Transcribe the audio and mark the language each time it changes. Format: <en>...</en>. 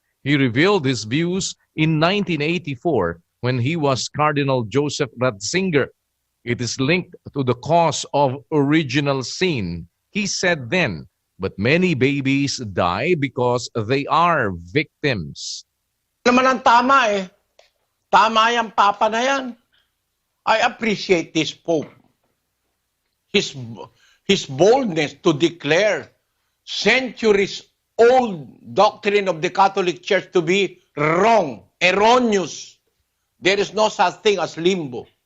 <en>He revealed his views in 1984 when he was Cardinal Joseph Ratzinger. It is linked to the cause of original sin. He said then, but many babies die because they are victims.</en> <tl>Naman ang tama Tama yung papa na yan.</tl> <en>I appreciate this Pope. His boldness to declare centuries-old doctrine of the Catholic Church to be wrong, erroneous. There is no such thing as limbo.</en>